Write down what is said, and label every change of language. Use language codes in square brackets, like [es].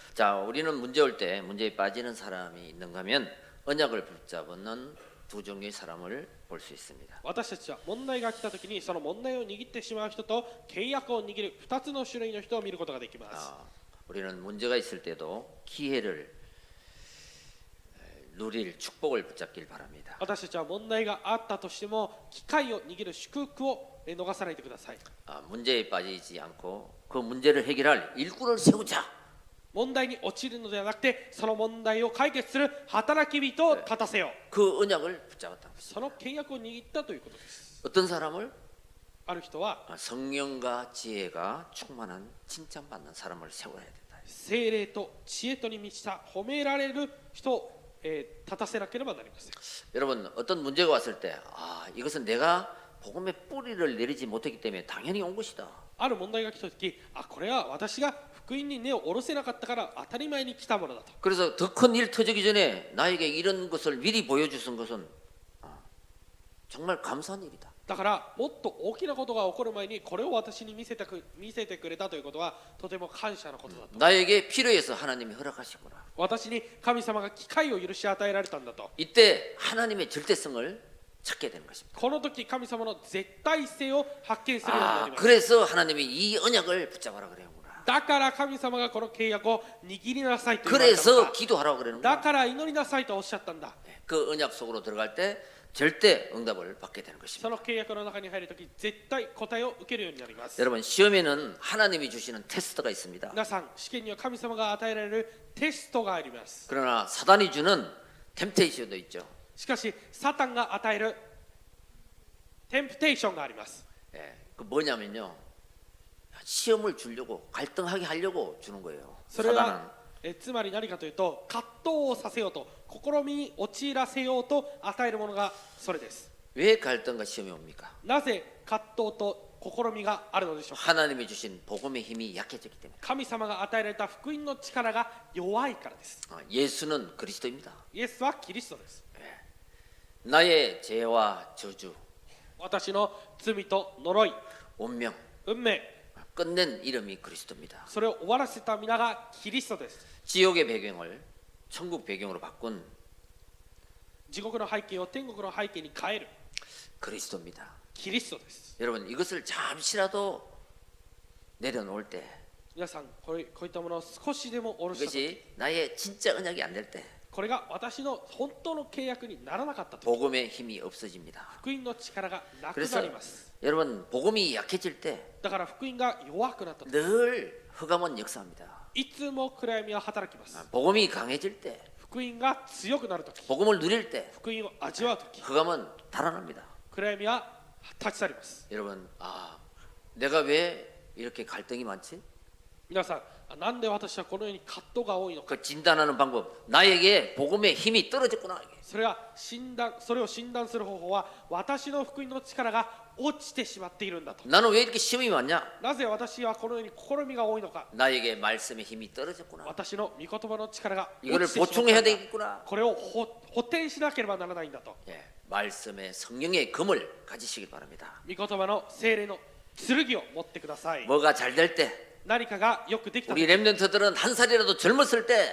[ko] 자 우리는 문제 올 때 문제에 빠지는 사람이 있는가 하면 언약을 붙잡는 두 종류의 사람을 볼 수 있습니다. [ja] 私たちは問題が来たときにその問題を握ってしまう人と契約を握る2つの種類の人を見ることができます。 [ko] 우리는 문제가 있을 때도 기회를 누릴 축복을 붙잡길 바랍니다. [ja] 私たちは問題があったとしても機会を握る祝福を逃さないでください。 [ko] 문제에 빠지지 않고 그 문제를 해결할 일꾼을 세우자. [ja] 問題に陥るのではなくて、その問題を解決する働き人を立たせよう。 [ko] 그 언약을 붙잡았다. [ja] その契約を握ったということです。 [ko] 어떤 사람을 [ja] ある人は [ko] 성령과 지혜가 충만한 칭찬받는 사람을 세워야 된다. [ja] 聖霊と知恵とに満ちた褒められる人を、立たせなければなりません。 [ko] 여러분 어떤 문제가 왔을 때 이것은 내가 복음의 뿌리를 내리지 못했기 때문에 당연히 온 것이다. [ja] ある問題が来たとき、これは私が福音に根を下ろせなかったから当たり前に来たものだと。 [ko] 그래서 더 큰 일 터지기 전에 나에게 이런 것을 미리 보여주신 것은 정말 감사한 일이다. [ja] だからもっと大きなことが起こる前にこれを私に見せてくれたということはとても感謝のことだと。 [ko] 나에게 필요해서 하나님이 허락하시구나. [ja] 私に神様が機会を許し与えられたんだと。 [ko] 이때 하나님의 절대성을 찾게 되는 것입니다. [ja] この時神様の絶対性を発見するようになります。 [ko] 그래서 하나님이 이 언약을 붙잡아라 그래요구나. [ja] だから神様がこの契約を握りなさいと言われたの [ko] 그래서 [ja] だ。 [ko] 기도하라고 그러는 [ja] だ [ko] 거야. [ja] から祈りなさいとおっしゃったんだ。 [ko] 그 언약 속으로 들어갈 때 절대 응답을 받게 되는 [ja] そ [ko] 것입니다. [ja] の契約の中に入るとき絶対答えを受けるようになります。 [ko] 여러분 시험에는 하나님이 주시는 테스트가 있습니다. [ja] 皆さん、試験には神様が与えられるテストがあります。 [ko] 그러나 사단이 주는 템테이션도 있죠. [ja] しかしサタンが与えるテンプテーションがあります。 [ko] 그 뭐냐면요. 시험을 주려고 갈등하게 하려고 주는 거예요. [ja] それ [ko] 사단은. [ja] はつまり何かというと葛藤をさせようと試みに陥らせようと与えるものがそれです。 [ko] 왜 갈등과 시험이 옵니까? [ja] なぜ葛藤と試みがあるのでしょうか。 [ko] 하나님이 주신 복음의 힘이 약해졌기 때문에. [ja] 神様が与えられた福音の力が弱いからです。 [ko] 예수는 그리스도입니다. [ja] イエスはキリストです。 [ko] 나의 죄와 저주, [ja] 私の罪と呪い、 [ko] 운명, [ja] 運命、 [ko] 끝낸 이름이 그리스도입니다. [ja] それを終わらせた皆がキリストです。 [ko] 지옥의 배경을 천국 배경으로 바꾼 [ja] 地獄の背景を天国の背景に変える [ko] 그리스도입니다. [ja] キリストです。 [ko] 여러분 이것을 잠시라도 내려놓을 때 [ja] 皆さんこういったものを少しでも下ろしたとき、 [ko] 이것이 나의 진짜 언약이 안 될 때 [ja] これが私の本当の契約にならなかったとき、 [ko] 복음의 힘이 없어집니다. [ja] 福音の力がなく [ko] 그래서 [ja] なります。 [ko] 여러분 복음이 약해질 때 [ja] だから福音が弱くなったとき、 [ko] 늘 흑암은 역사합니다. [ja] いつも暗闇は働きます。 [ko] 복음이 강해질 때 [ja] 福音が強くなるとき、 [ko] 복음을 누릴 때 [ja] 福音を味わうとき、 [ko] 흑암은 달아납니다. [ja] 暗闇は立ち去ります。 [ko] 여러분 내가 왜 이렇게 갈등이 많지? [ja] 皆さん、なんで私はこのように葛藤が多いのか。 [ko] 그 진단하는 방법 나에게 복음의 힘이 떨어졌구나. [ja] それを診断する方法は私の福音の力が落ちてしまっているんだと。 [ko] 나는 왜 이렇게 시험이 많냐? [ja] なぜ私はこのように試みが多いのか。 [ko] 나에게 말씀의 힘이 떨어졌구나. [ja] 私の御言葉の力が落 [ko] 이거를 [ja] ちてしまったん [ko] 보충해야 [ja] だ。 [ko] 되겠구나. [ja] これを補填しなければならないんだと。 [ko] 말씀의 성령의 금을 가지시길 바랍니다. [ja] 御言葉の聖霊の剣を持ってください。 [ko] 뭐가 잘 될 때 [ja] 何かがよくできた [ko] 우리 렘넌트들은 한 살이라도 젊었을 때